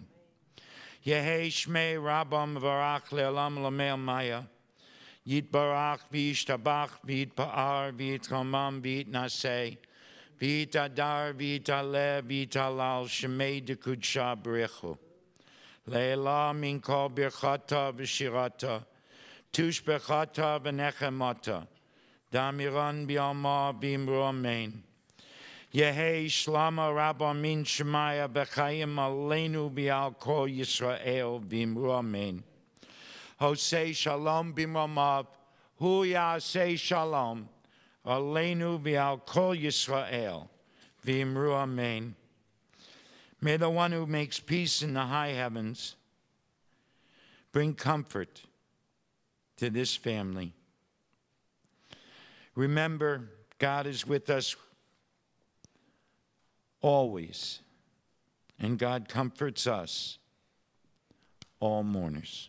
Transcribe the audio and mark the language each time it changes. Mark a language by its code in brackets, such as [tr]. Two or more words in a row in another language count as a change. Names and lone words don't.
[arc] יהא שמיה רבא מברך לעלם לעלמי עלמיא יתברך וישתבח ויתפאר ויתרומם ויתנשא ויתהדר ויתעלה ויתהלל שמיה דקודשא בריך הוא. לעלא מן כל ברכתא ושירתא תשבחתא ונחמתא דאמירן בעלמא ואמרו אמן. יהא שלמא רבא מן שמיא בחיים עלינו ועל כל ישראל ואמרו אמן. עושה שלום במרומיו הוא יעשה שלום עלינו ועל כל ישראל ואמרו אמן. [en] May the one who makes peace in the high heavens bring comfort to this family. Remember, God is with us always, and God comforts us, all mourners.